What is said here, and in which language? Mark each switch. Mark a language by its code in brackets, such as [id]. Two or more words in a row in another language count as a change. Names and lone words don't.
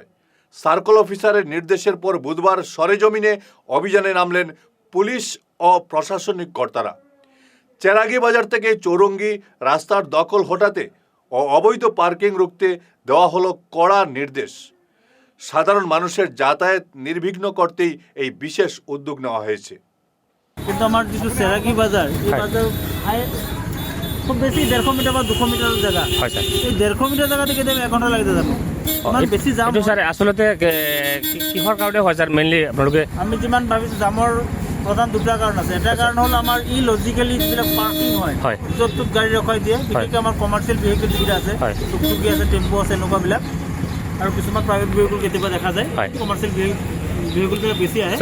[bn] সার্কেল অফিসারের নির্দেশের পর বুধবার সরেজমিনে অভিযানে নামলেন পুলিশ ও প্রশাসনিক কর্তারা। চেরাগি বাজার থেকে চৌরঙ্গি রাস্তার দখল হটাতে ও অবৈধ পার্কিং রুখতে দেওয়া হলো কড়া নির্দেশ। সাধারণ মানুষের যাতায়াত নির্বিঘ্ন করতেই এই বিশেষ উদ্যোগ নেওয়া হয়েছে। [as] কিন্তু আমার যেটো চেৰাগী বাজাৰ, এই বাজাৰ খুব বেছি 150 মিটাৰ বা 200 মিটাৰ জায়গা। হয় স্যার। এই 150 মিটাৰ জায়গাতে কেতিয়াবা 1 ঘণ্টা লাগি যাব। ইমান বেছি জাম। এইটো স্যার আসলতে কিহৰ কাৰণে হয় স্যার? মেইনলি আপোনালোকে আমি যিমান ভাবিছোঁ জামৰ প্ৰধান 2টা কাৰণ আছে। এটা কাৰণ হ'ল আমাৰ ইলজিকেলি যিবিলাক পাৰ্কিং হয়, য'ত ত'ত গাড়ী ৰখাই দিয়ে, বিশেষকৈ আমাৰ [en] commercial vehicle [as] যিকেইটা আছে, টুকটুকি আছে, টেম্পো আছে, এনেকুৱাবিলাক, আৰু কিছুমান [en] private vehicle [as] কেতিয়াবা দেখা যায়, [en] commercial vehicle [as] বেছি আহে।